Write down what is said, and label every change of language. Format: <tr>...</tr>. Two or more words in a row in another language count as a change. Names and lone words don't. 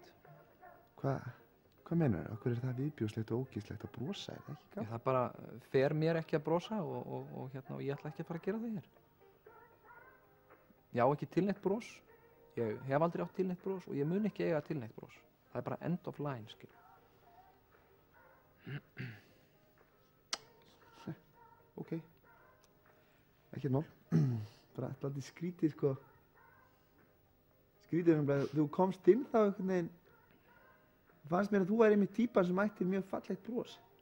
<is>Hvað meinar? Akkur er það viðbjóðslegt og ógeðslegt að brosa, er það ekki gaman? Það bara fer mér ekki að brosa og ég ætla ekki að fara að gera það hér. Ég á ekki til neitt bros, ég hef aldrei átt til neitt bros og ég mun ekki eiga til neitt bros. Það er bara</is> <en>end of line,</en> <is>skilur. Ok, ekkert mál. Bara alltaf skrítið, sko. Skrítið bara, þú komst inn þá einhvern veginn, fannst mér að þú væri einmitt típan sem ætti mjög fallegt bros.</is>